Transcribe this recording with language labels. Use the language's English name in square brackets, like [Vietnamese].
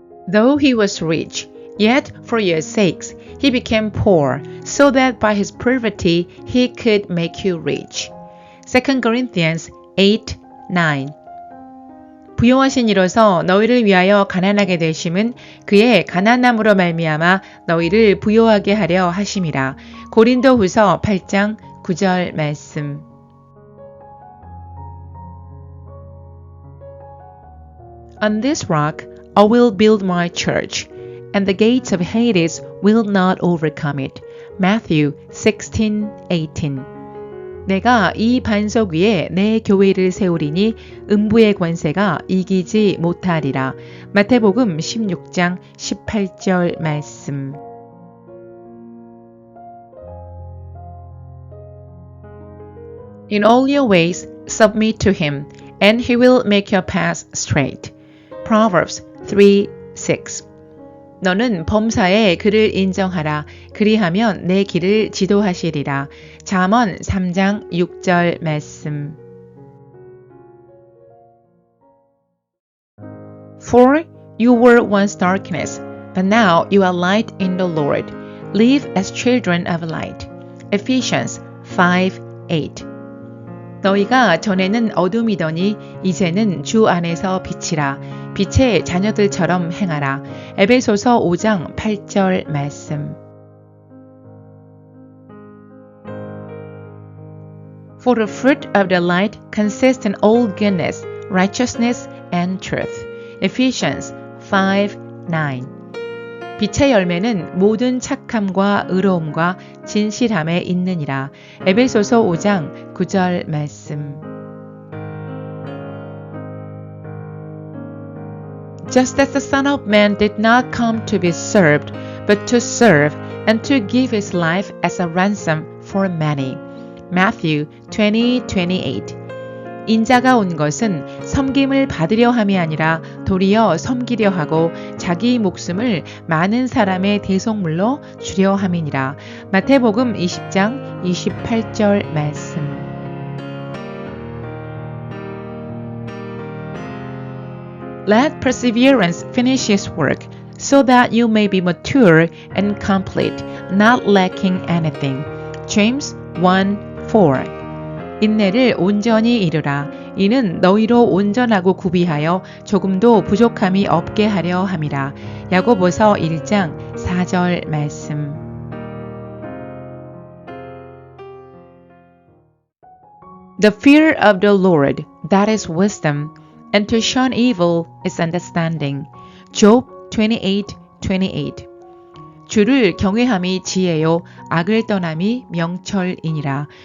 [English] Though he was rich, yet for your sakes he became poor, so that by his poverty he could make you rich. 2 Corinthians 8:9. [Korean] 부요하신 이로서 너희를 위하여 가난하게 되심은 그의 가난함으로 말미암아 너희를 부요하게 하려 하심이라. 고린도후서 8장 9절 말씀. [English] On this rock I will build my church, and the gates of Hades will not overcome it. Matthew 16:18. [Korean] 내가 이 반석 위에 내 교회를 세우리니 음부의 권세가 이기지 못하리라. 마태복음 16장 18절 말씀. [English] In all your ways submit to him, and he will make your paths straight. Proverbs 3:6. [Korean] 너는 범사에 그를 인정하라. 그리하면 내 길을 지도하시리라. 잠언 3장 6절 말씀. [English] For you were once darkness, but now you are light in the Lord. Live as children of light. Ephesians 5:8. [Korean] 너희가 전에는 어둠이더니 이제는 주 안에서 빛이라. 빛의 자녀들처럼 행하라. 에베소서 5장 8절 말씀. [English] For the fruit of the light consists in all goodness, righteousness, and truth. Ephesians 5:9. [Korean] 빛의 열매는 모든 착함과 의로움과 진실함에 있느니라. 에베소서 5장 9절 말씀. [English] Just as the Son of Man did not come to be served, but to serve and to give his life as a ransom for many. Matthew 20:28. [Korean] 인자가 온 것은 섬김을 받으려 함이 아니라 도리어 섬기려 하고 자기 목숨을 많은 사람의 대속물로 주려 함이니라. 마태복음 20장 28절 말씀. [English] Let perseverance finish its work, so that you may be mature and complete, not lacking anything. [Korean] James 1:4. 인내를 온전히 이루라. 이는 너희로 온전하고 구비하여 조금도 부족함이 없게 하려 함이라. 야고보서 1장 4절 말씀. [English] The fear of the Lord, that is wisdom, and to shun evil is understanding. Job 28:28. [Korean] 주를 경외함이 지혜요 악을 떠남이 명철이니라.